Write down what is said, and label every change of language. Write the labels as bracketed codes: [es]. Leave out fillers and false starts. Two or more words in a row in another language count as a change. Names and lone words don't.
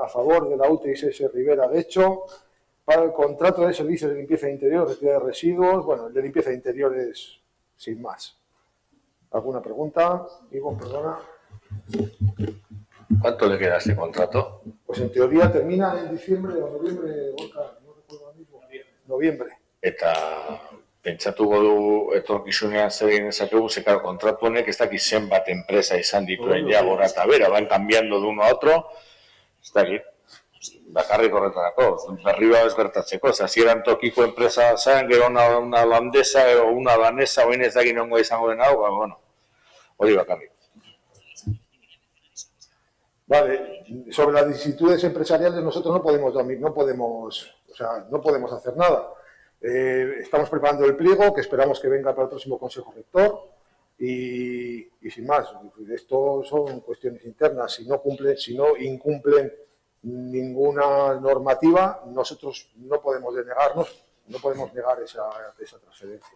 [es] a favor de la UTISS Rivera Getxo para el contrato de servicios de limpieza de interior, retirada de residuos. Bueno, el de limpieza de interiores sin más. ¿Alguna pregunta? Ivo, perdona. ¿Cuánto le queda a este contrato? Pues en teoría termina en diciembre o noviembre, Gorka, no recuerdo ahora mismo. Noviembre. [eu] Eta pentsatuko du etorkizunean zer egin dezakegu, ze claro, kontratu honek ez dakit zenbat enpresa izan dituen ja gora eta bera, [es] van cambiando de uno a otro, [eu] ez dakit, bakarrik horretarako, berri bat ez gertatzeko, hasieran tokiko enpresa zen, gero [es] una holandesa o una danesa, [eu] oin ez dakit nongo izango den hau, bueno, hori bakarrik. [es] Vale, sobre las vicisitudes empresariales nosotros no podemos hacer nada. Estamos preparando el pliego que esperamos que venga para el próximo Consejo Rector y sin más. Esto son cuestiones internas. Si no incumplen ninguna normativa, nosotros no podemos negar esa transferencia.